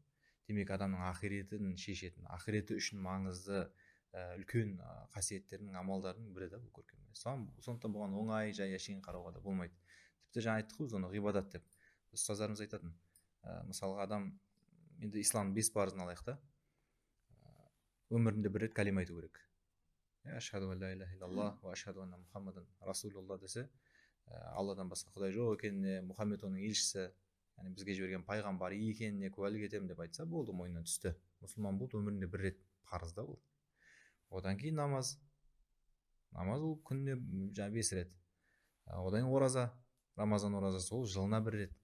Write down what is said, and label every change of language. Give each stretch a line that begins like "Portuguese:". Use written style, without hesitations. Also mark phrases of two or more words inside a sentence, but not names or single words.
Kazakh: Демек адамның ақиретін шешетін, ақиреті үшін маңызды үлкен қасиеттердің, амалдарының бірі да бұл көркем мінез. Сондықтан бұған оңай жай әшейін қарауға да болмайды. Тіпті жаңа айттық қой, оны ғибадат деп. Ұстаздарымыз айтатын, мысалға адам, енді исламның 5 парызын алайық та, өмірінде бір рет кәлима айту керек.
Arabic: أشهد أن لا إله إلا الله وأشهد أن محمدا رسول الله
Kazakh: десе, Алладан басқа құдай жоқ екеніне, Мұхаммед оның елшісі, яғни бізге жіберген пайғамбар екеніне куәлік етемін деп айтса, болды, мойнынан түсті. Мұсылман болды, өмірінде бір рет парыз да ол. Одан кейін намаз ол күніне 5 рет. Одан кейін ораза, Рамазан оразасы, ол жылына бір рет.